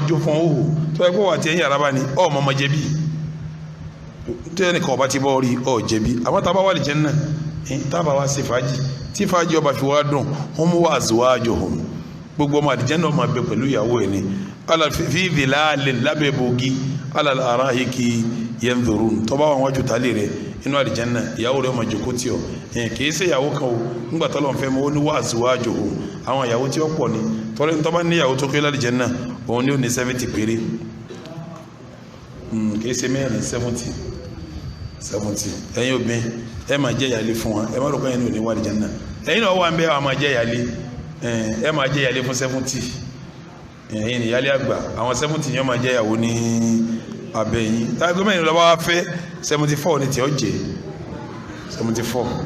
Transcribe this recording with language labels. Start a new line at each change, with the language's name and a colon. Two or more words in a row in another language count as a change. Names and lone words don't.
Yoruba: jó fún òhù tó yẹ kó wà tí ẹ̀yìn araba ni ọ̀ ọmọ jẹ̀bi tó yẹ nìkan ọba ti bọ́ rí ọ̀ jẹ̀bi àwọn taba wà al-Janna tábà wá ṣe fàájì tí fàájì ọba fi wá dùn
Arabic: هم وأزواجهم
Yoruba: gbogbo ọmọ al-Janna ọmọ abẹ pẹ̀lú ìyàwó ẹ̀ ni
Arabic: في ظلال
Yoruba: lábẹ́ bògì
Arabic: على الأرائك ينظرون
Yoruba: tó bá wọn wájú tálẹ̀ rẹ̀ inú al-Janna ìyàwó rẹ̀ ọmọ jòkó tí ọ kìí ṣe ìyàwó kan o nígbà tọ́lọ̀ fẹ́ mọ́ ó ní
Arabic: وأزواجهم
Yoruba: àwọn ìyàwó tí ó pọ̀ ní tọ́lẹ̀ tó bá ní ìyàwó tó kéré al-Janna òun ni ó ní 70 péré kìí ṣe mẹ́rin 70 70 ẹ̀yin obìnrin ẹ máa jẹ́ ìyálé fún wọn ẹ má rò pé ẹ̀yin ò ní wà ní Jánnà ẹ̀yin náà wà ń bẹ́ àwọn máa jẹ́ ìyálé ẹ máa jẹ́ ìyálé fún 70 ẹ̀yin ìyálé àgbà àwọn 70 yẹn máa jẹ́ ìyàwó ní abẹ́ yín táwọn gómìnà lọ́wọ́ wá fẹ́ 74 ní tí ó jẹ́ 74